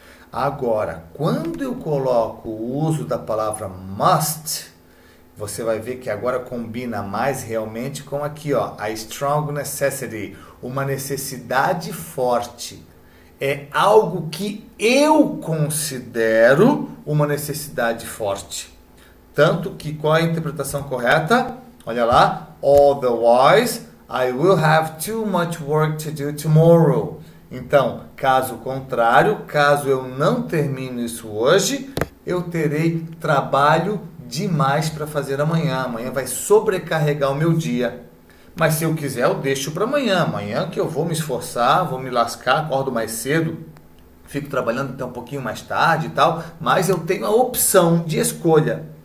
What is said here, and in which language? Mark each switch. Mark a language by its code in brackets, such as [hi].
[pt] Agora, quando eu coloco o uso da palavra must, você vai ver que agora combina mais realmente com aqui, ó, [en] a strong necessity, [pt] uma necessidade forte. É algo que eu considero uma necessidade forte. Tanto que qual é a interpretação correta? Olha lá. [en] Otherwise, I will have too much work to do tomorrow. [pt] Então, caso contrário, caso eu não termine isso hoje, eu terei trabalho demais para fazer amanhã. Amanhã vai sobrecarregar o meu dia. Mas se eu quiser, eu deixo para amanhã. Amanhã que eu vou me esforçar, vou me lascar, acordo mais cedo, fico trabalhando até um pouquinho mais tarde e tal, mas eu tenho a opção de escolha.